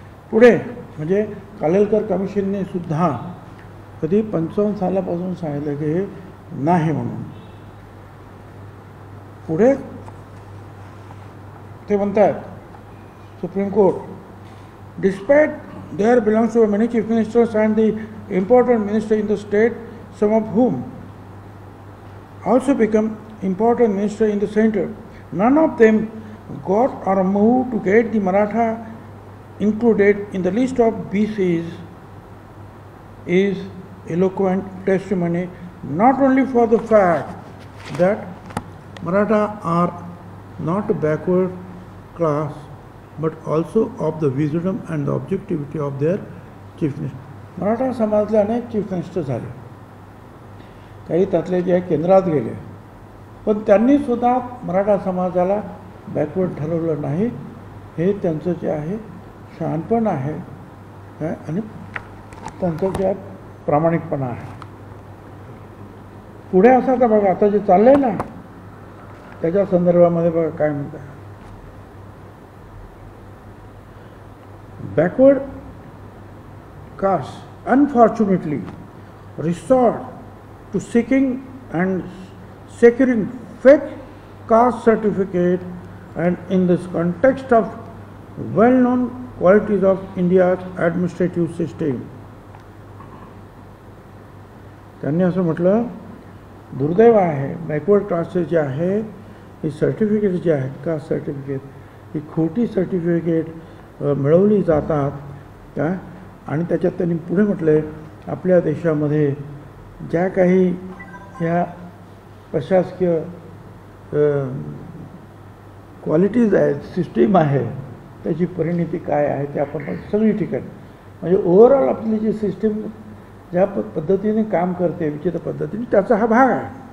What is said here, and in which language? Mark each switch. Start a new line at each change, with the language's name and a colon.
Marathi: पुढे म्हणजे कालेलकर कमिशनने सुद्धा कधी 55 सालापासून सांगितलं की हे नाही म्हणून. पुढे ते म्हणतात
English: Supreme Court, despite their belongs to many chief ministers and the important minister in the state, some of whom also become important minister in the center, none of them got or moved to get the Maratha included in the list of BCs, is eloquent testimony not only for the fact that Maratha are not backward class, but also of the wisdom and the objectivity of their chief minister.
Marathi: Maratha समाजातले अनेक chief minister झाले, काही त्यातले जे केंद्रात गेले, पण त्यांनी सुद्धा मराठा समाजाला बॅकवर्ड ठरवलं नाही. हे त्यांचं जे आहे शहाणपण आहे आणि त्यांचं जे प्रामाणिकपणा आहे. पुढे असं तर बघा, आता जे चाललंय ना त्याच्या संदर्भामध्ये बघा काय म्हणतात.
English: Backward castes unfortunately resort to seeking and securing fake caste certificate, and in this context of well-known qualities of India's administrative system.
Marathi: त्यांनी असं म्हटलं, दुर्दैव आहे बॅकवर्ड क्लासेस जे आहे ही सर्टिफिकेट जे आहेत कास्ट सर्टिफिकेट ही खोटी सर्टिफिकेट मिळवली जातात का. आणि त्याच्यात त्यांनी पुढे म्हटले, आपल्या देशामध्ये ज्या काही ह्या प्रशासकीय क्वालिटीज आहेत, सिस्टीम आहे, त्याची परिणिती काय आहे ते आपण सगळी ठिकाणी म्हणजे ओव्हरऑल आपली जी सिस्टीम ज्या पद्धतीने काम करते विचित्र पद्धतीने त्याचा हा भाग आहे.